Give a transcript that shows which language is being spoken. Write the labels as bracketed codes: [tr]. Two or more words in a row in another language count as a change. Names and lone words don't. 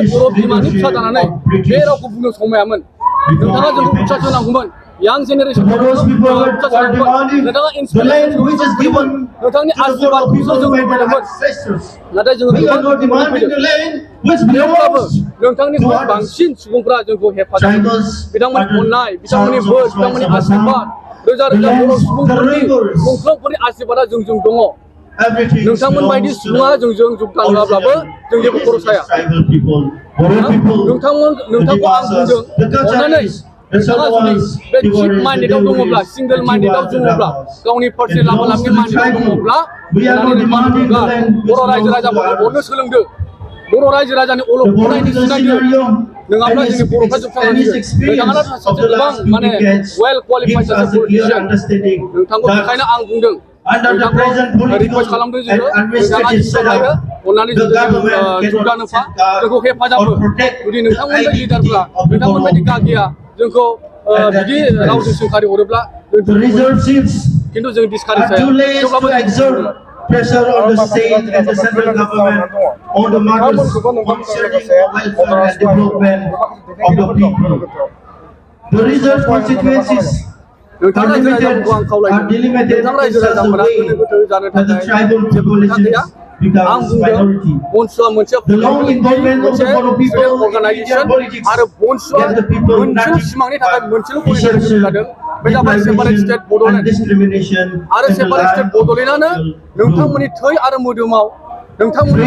[brx] बर' बिमानि फिसा जानानै बे रावखौ बुंनो समायामोन नोंथाङा जोंखौ उत्साह होनांगौमोन यां जेनेरेसनखौ उत्साह होनांगौमोन नोंथाङा इन्सपिरेसन नोंथांनि आशीर्बादखौसो जों लुबैदोंमोन नाथाय जोङो गोबां फैदों थेवब्लाबो नोंथांनिख्रुइ बांसिन सुबुंफ्रा जोंखौ हेफाजाब बिथांमोननि अननाय बिथांमोननि बोर बिथांमोननि आशीर्बाद रोजा रोजा बर' सुबुंफोरनि गंफ्रोमफोरनि आशीर्बादा जोंजों दङ everything नोंथांमोन बायदि [en] belongs to [brx] सुबुङा जोंजों जगदान होआब्लाबो जों जेबो खर' साया [en] tribal people. Boro people, [brx] नोंथांखौ आं बुंदों अननानै नोंथाङा जुदि बे चिप माइन्डेडआव दङब्ला सिंगल माइन्डेडआव दङब्ला गावनि पार्सनेल लामानि माइन्डेडआव दङब्ला अननानै नोंथाङा बुंगा बर' रायजो राजाफोरखौ अननो सोलोंदो बर' रायजो राजानि अलखदायनि सिनायदो नङाब्ला जोंनि बर'फ्रा जोबस्रांलांगोन नोंथाङा सासे गोबां माने [en] well qualified [brx] सासे पलिटिशियान नोंथांखौ बेखायनो आं बुंदों नोंथांखौ रिकुवेस्ट खालामदों जोङो नोंथाङा जिसिबां अननानै जगदान होफा जोंखौ हेफाजाब हो जुदि नोंथांमोन बायदि लिडारफ्रा नोंथांमोन बायदि गागिया जोंखौ बिदि रावजों सोंखारि हरोब्ला [en] the reserve seats [brx] खिन्थु जों डिसकारेज [en] are too late [brx] जाया [en] to exert pressure on the state and the central government on the matters concerning the welfare and development of the people. The reserve constituencies [brx] नोंथां रायजो राजाफोरखौ आं खावलायदों नोंथां रायजो राजाफोरा गोनो गोथो जानो थाखाय जेबो खोथा गैया आं बुंदों बनसुआ मोनसे अर्गानाइजेसन आरो बनसुआ मोनसेल' सिमांनि थाखाय मोनसेल' पलिटिसियान जादों बे जाबाय [en] separate state [brx] बड'लेण्ड आरो [en] separate state [brx] बड'लेण्डआनो नोंथांमोननि थै आरो मोदोमाव नोंथांमोननि